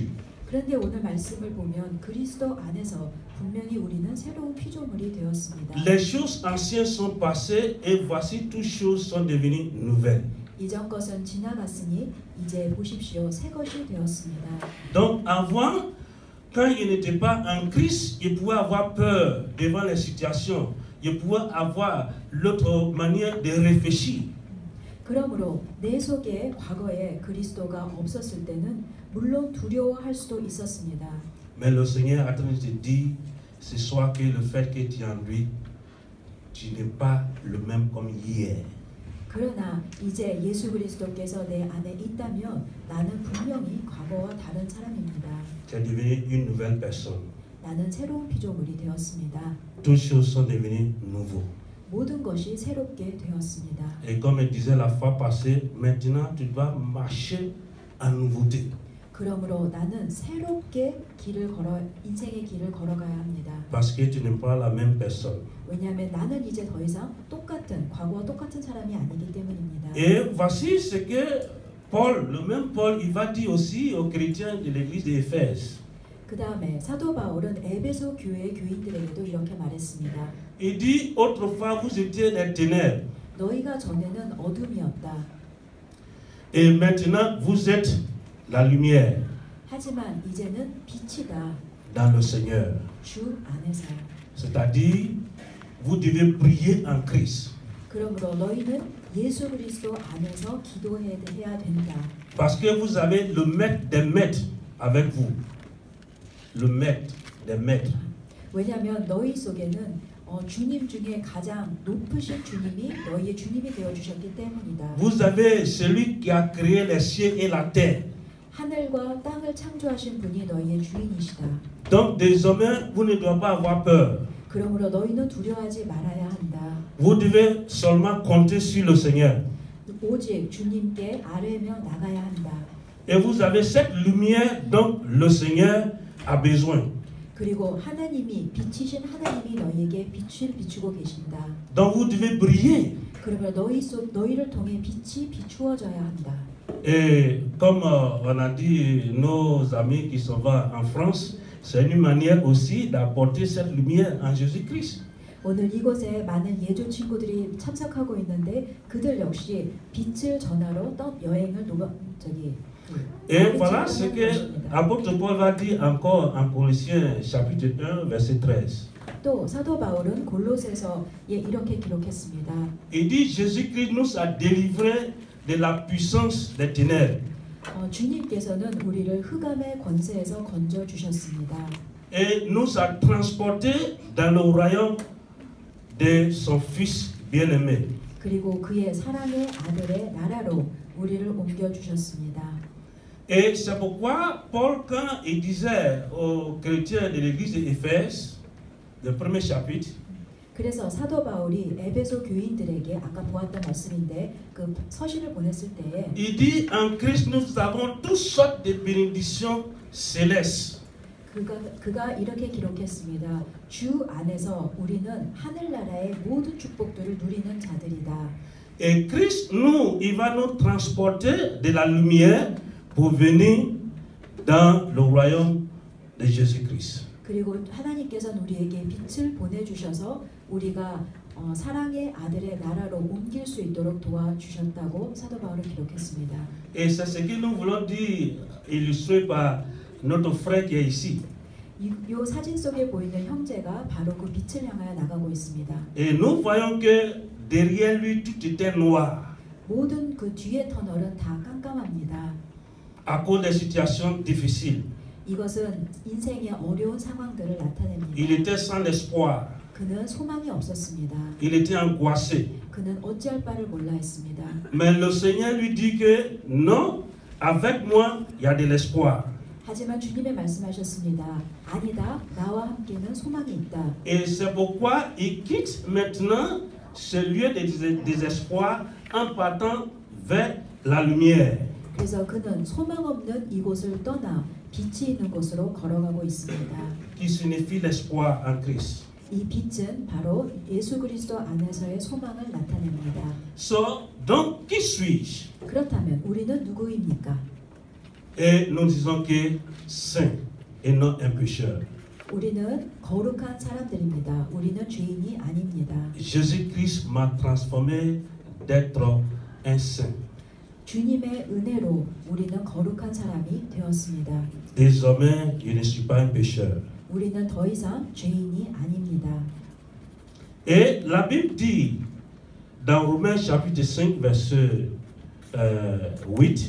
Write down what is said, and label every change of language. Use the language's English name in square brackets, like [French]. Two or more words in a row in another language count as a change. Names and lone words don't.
[Korean] 그런데 오늘 말씀을 보면 그리스도 안에서 분명히 우리는 새로운 피조물이 되었습니다. [French] Les choses anciennes sont passées et voici toutes choses sont devenues nouvelles. [Korean] 이전 것은 지나갔으니 이제 보십시오 새 것이 되었습니다. [French] Donc avant, quand il n'était pas en Christ, il pouvait avoir peur devant les situations. Il pouvait avoir l'autre manière de réfléchir. [Korean] 그러므로 내 속에 과거에 그리스도가 없었을 때는 물론 두려워할 수도 있었습니다. [French] Mais le Seigneur est en train de te dire ce soir que le fait que tu es en lui, tu n'es pas le même comme hier. [Korean] 그러나 이제 예수 그리스도께서 내 안에 있다면 나는 분명히 과거와 다른 사람입니다. [French] Tu es devenu une nouvelle personne. [Korean] 나는 새로운 피조물이 되었습니다. [French] Toutes choses sont devenues nouveaux. [Korean] 모든 것이 새롭게 되었습니다. [French] Et comme je disais la fois passée, maintenant tu dois marcher en nouveauté. [Korean] 그러므로 나는 새롭게 인생의 길을 걸어가야 합니다. [French] Parce que tu n'es pas la même personne. [Korean] 왜냐하면 나는 이제 더 이상 과거와 똑같은 사람이 아니기 때문입니다. [French] Et voici ce que Paul, le même Paul, il va dire aussi aux chrétiens de l'église d'Éphèse. [Korean] 그 다음에 사도 바울은 에베소 교회 교인들에게도 이렇게 말했습니다. [French] Il dit, autrefois vous étiez des ténèbres. [Korean] 너희가 전에는 어둠이었다. [French] Et maintenant vous êtes la lumière [Korean] 하지만 이제는 빛이다. [French] dans le Seigneur. [Korean] 주 안에서. [French] C'est-à-dire, vous devez briller en Christ. [Korean] 그러므로 너희는 예수 그리스도 안에서 기도해야 된다. [French] Parce que vous avez le maître des maîtres avec vous. Le maître des maîtres. [Korean] 왜냐하면 너희 속에는 주님 중에 가장 높으신 주님이 너희의 주님이 되어 주셨기 때문이다. [French] Vous avez celui qui a créé les cieux et la terre. [Korean] 하늘과 땅을 창조하신 분이 너희의 주인이시다. [French] Donc désormais, vous ne devez pas avoir peur. [Korean] 그러므로 너희는 두려워하지 말아야 한다. [French] Vous devez seulement compter sur le Seigneur. [Korean] 오직 주님께 아뢰며 나가야 한다. [French] Et vous avez cette lumière dont le Seigneur a besoin. [Korean] 그리고 하나님이 빛이신 하나님이 너희에게 빛을 비추고 계신다. [French] Donc vous devez briller. [Korean] 그러므로 너희를 통해 빛이 비추어져야 한다. [French] Et comme on a dit, nos amis qui sont en France, c'est une manière aussi d'apporter cette lumière en Jésus-Christ. [Korean] 오늘 이곳에 많은 예조 친구들이 참석하고 있는데 그들 역시 빛을 전하러 여행을 [French] Et voilà ce que l'apôtre Paul va dire encore en Colossiens chapitre 1 verset 13. [Korean] 또 사도 바울은 골로새서에 이렇게 기록했습니다. [French] Il dit Jésus-Christ nous a délivrés de la puissance des ténèbres. [Korean] 주님께서는 우리를 흑암의 권세에서 건져 주셨습니다. [French] Et nous a transportés dans le royaume de son Fils bien-aimé. [Korean] 그리고 그의 사랑의 아들의 나라로 우리를 옮겨 주셨습니다. [French] Et c'est pourquoi Paul, quand il disait aux chrétiens de l'église d'Éphèse, le premier chapitre, [Korean] 그래서 사도 바울이 에베소 교인들에게 아까 보았던 말씀인데 그 서신을 보냈을 때에 [French] il dit en Christ nous avons toutes sortes de bénédictions célestes. [Korean] 그가 이렇게 기록했습니다. 주 안에서 우리는 하늘나라의 모든 축복들을 누리는 자들이다. [French] Et Christ, il va nous transporter de la lumière pour venir dans le royaume de Jésus-Christ. [Korean] 그리고 하나님께서는 우리에게 빛을 보내주셔서 우리가 사랑의 아들의 나라로 옮길 수 있도록 도와주셨다고 사도 바울은 기록했습니다. [French] Et c'est ce que nous voulons dire, illustré par notre frère qui est ici. [Korean] 요 사진 속에 보이는 형제가 바로 그 빛을 향하여 나가고 있습니다. [French] Et nous voyons que derrière lui, tout était noir [Korean] 모든 그 뒤의 터널은 다 깜깜합니다. [French] à cause des situations difficiles. [Korean] 이것은 인생의 어려운 상황들을 [French] Il [Korean] 나타냅니다. [French] était sans espoir. [Korean] 그는 소망이 없었습니다. [French] Il était angoissé. [Korean] 그는 어찌할 바를 몰라 했습니다. [French] Mais le Seigneur lui dit que non, avec moi, il y a de l'espoir. [Korean] 하지만 주님의 말씀하셨습니다. 아니다, 나와 함께는 소망이 있다. [French] Et c'est pourquoi il quitte maintenant ce lieu de désespoir en partant vers la lumière. [Korean] 그래서 그는 소망 없는 이곳을 떠나 빛이 있는 곳으로 걸어가고 있습니다. [French] Qui signifie l'espoir en Christ. [Korean] 이 빛은 바로 예수 그리스도 안에서의 소망을 나타냅니다. [French] So, donc, qui suis-je? [Korean] 그렇다면 우리는 누구입니까? [French] Et nous disons que saint et non un pécheur. [Korean] 우리는 거룩한 사람들입니다. 우리는 죄인이 아닙니다. [French] Jésus-Christ m'a transformé d'être un saint. [Korean] 주님의 은혜로 우리는 거룩한 사람이 되었습니다. [French] Désormais, je ne suis pas un pécheur. [Korean] 우리는 더 이상 죄인이 아닙니다. [French] Et la Bible dit dans Romains chapitre 5 verset 8,